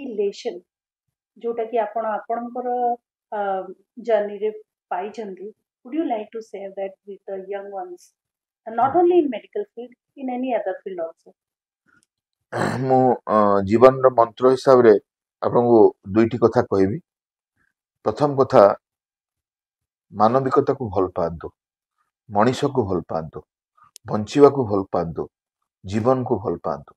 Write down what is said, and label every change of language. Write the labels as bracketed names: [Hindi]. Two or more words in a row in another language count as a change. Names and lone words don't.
[Odia] ମୋଟିଭେସନ ଯୋଉଟା କି ଆପଣ ଆପଣଙ୍କର ଜର୍ନି ରେ ପାଇଛନ୍ତି, [English] would you like to share that with the young ones, and not only in medical field, in any other field also? [Odia] ମୁଁ ଜୀବନର ମନ୍ତ୍ର ହିସାବରେ ଆପଣଙ୍କୁ ଦୁଇଟି କଥା କହିବି। ପ୍ରଥମ କଥା, ମାନବିକତାକୁ ଭଲ ପାଆନ୍ତୁ, ମଣିଷକୁ ଭଲ ପାଆନ୍ତୁ, ବଞ୍ଚିବାକୁ ଭଲ ପାଆନ୍ତୁ, ଜୀବନକୁ ଭଲ ପାଆନ୍ତୁ।